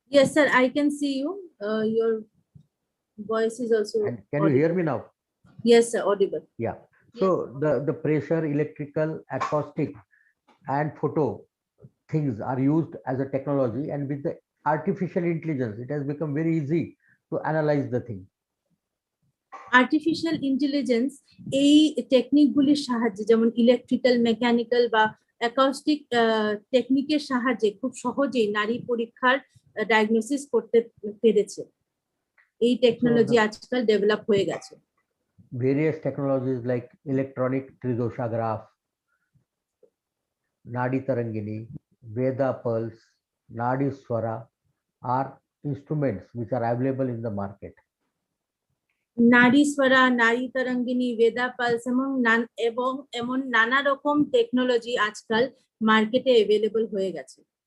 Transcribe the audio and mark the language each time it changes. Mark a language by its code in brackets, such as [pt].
[en] Yes, sir, I can see you. Your voice is also And can audible. you hear me now? Yes, sir, audible. Yeah. So the pressure, electrical, acoustic, and photo things are used as a technology, and with the artificial intelligence, it has become very easy to analyze the thing. [bn] Artificial intelligence এই টেকনিকগুলির সাহায্যে, যেমন electrical, mechanical বা acoustic টেকনিকের সাহায্যে খুব সহজেই নারী পরীক্ষার diagnosis করতে পেরেছে। এই টেকনোলজি আজকাল ডেভেলপ হয়ে গেছে। [en] Various technologies like electronic tridoshagraph, Nadi Tarangini, Veda Pulse, Nadi Swara are instruments which are available in the market. [bn] নারী স্বরা, নারী তরঙ্গিনী, বেদা পালস এবং এমন নানা রকম টেকনোলজি আজকাল মার্কেটে অ্যাভেলেবল হয়ে গেছে।